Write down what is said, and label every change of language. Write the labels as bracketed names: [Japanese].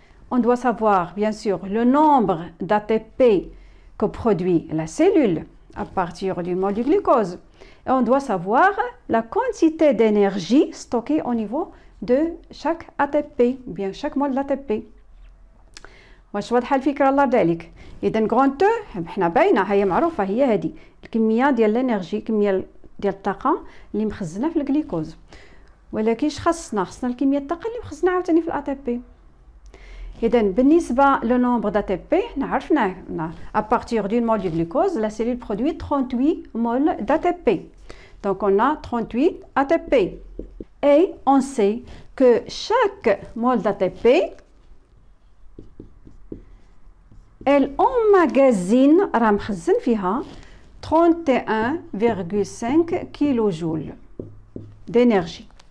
[French] On doit savoir bien sûr le nombre d'ATP que produit la cellule à partir du mol du glucose. Et on doit savoir la quantité d'énergie stockée au niveau de chaque ATP, bien chaque mol d'ATP. [Arabic] واش واضحه الفكره الله يرضي عليك؟ اذا غران او حنا باينه هي معروفه، هي هذه الكميه ديال الانرجي، الكميه ديال الطاقه اللي مخزنه في الجليكوز. ولكن اش خصنا الكميه الطاقه اللي مخزنه عاوتاني في الاتي بي. اذا بالنسبه لو نومبر داتي بي حنا عرفناه [French] à partir d'une mole du glucose la cellule produit 38 moles d'ATP. Donc on a 38 ATP et on sait que chaque mole d'ATP elle emmagasine [Arabic] راه مخزن فيها [French] 31,5 kJ d'énergie.